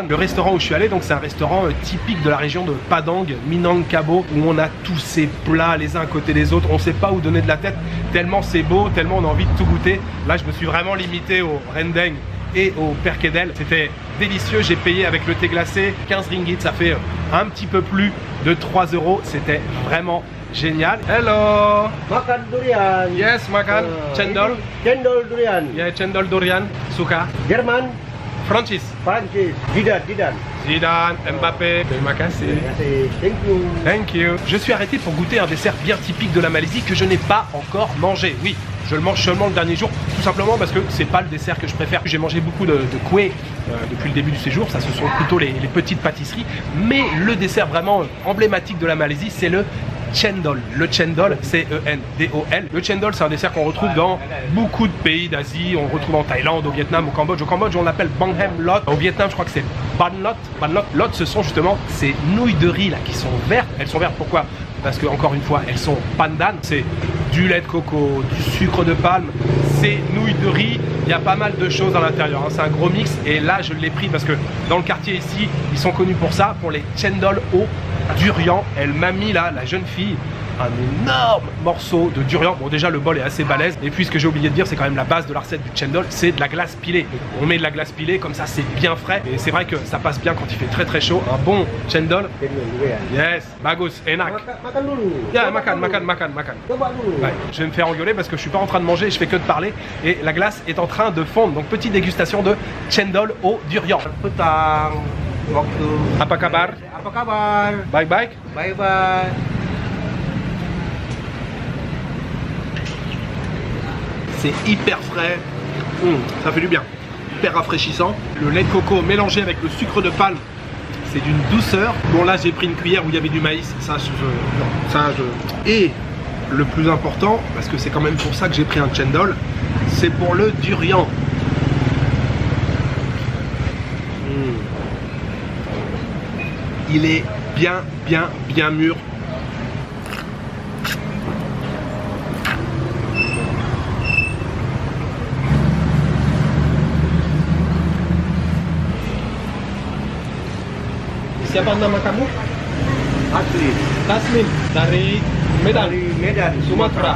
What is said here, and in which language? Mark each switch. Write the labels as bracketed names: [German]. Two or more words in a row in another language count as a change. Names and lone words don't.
[French] Le restaurant où je suis allé, donc c'est un restaurant typique de la région de Padang, Minangkabau, où on a tous ces plats les uns à côté des autres, on sait pas où donner de la tête, tellement c'est beau, tellement on a envie de tout goûter. Là je me suis vraiment limité au rendeng et au perkedel. C'était délicieux. J'ai payé avec le thé glacé 15 ringgit. Ça fait un petit peu plus de 3 euros. C'était vraiment génial. [Indonesian] Hello. Makan durian. Yes, makan. Cendol. Cendol durian. Yeah, cendol durian. Suka. Jerman. Francis. Prancis. Zidane. Zidane, Mbappé. Terima kasih. [English] Thank you. Thank you. [French] Je suis arrêté pour goûter un dessert bien typique de la Malaisie que je n'ai pas encore mangé. Oui, je le mange seulement le dernier jour, tout simplement parce que c'est pas le dessert que je préfère. J'ai mangé beaucoup de kueh depuis le début du séjour, ça ce sont plutôt les petites pâtisseries. Mais le dessert vraiment emblématique de la Malaisie, c'est le cendol. Le cendol, C-E-N-D-O-L. Le cendol, c'est un dessert qu'on retrouve dans beaucoup de pays d'Asie. On le retrouve en Thaïlande, au Vietnam, au Cambodge. Au Cambodge, on l'appelle banghem lot. Au Vietnam, je crois que c'est ban lot. Ban lot. Lot, ce sont justement ces nouilles de riz là qui sont vertes. Elles sont vertes pourquoi? Parce que encore une fois, elles sont pandan. C'est du lait de coco, du sucre de palme, c'est nouilles de riz. Il y a pas mal de choses à l'intérieur. Hein. C'est un gros mix. Et là, je l'ai pris parce que dans le quartier ici, ils sont connus pour ça, pour les cendol au durian. Elle m'a mis là, la jeune fille, un énorme morceau de durian. Bon, déjà le bol est assez balèze. Et puis ce que j'ai oublié de dire, c'est quand même la base de la recette du cendol, c'est de la glace pilée. On met de la glace pilée, comme ça c'est bien frais. Et c'est vrai que ça passe bien quand il fait très chaud. Un bon cendol. Yes, [Indonesian] bagus, enak. Makan dulu. Yeah, makan. Coba dulu. [French] Ouais, je vais me faire engueuler parce que je suis pas en train de manger, je fais que de parler. Et la glace est en train de fondre. Donc petite dégustation de cendol au durian. [Indonesian] Petang. Waktu. Apa kabar? Apa kabar? [English] Bye. Bye bye. [French] C'est hyper frais, ça fait du bien, hyper rafraîchissant. Le lait de coco mélangé avec le sucre de palme, c'est d'une douceur. Bon là j'ai pris une cuillère où il y avait du maïs, Et le plus important, parce que c'est quand même pour ça que j'ai pris un cendol, c'est pour le durian. Il est bien mûr. [Indonesian] Siapa nama kamu? Taslim dari Medan, Sumatra.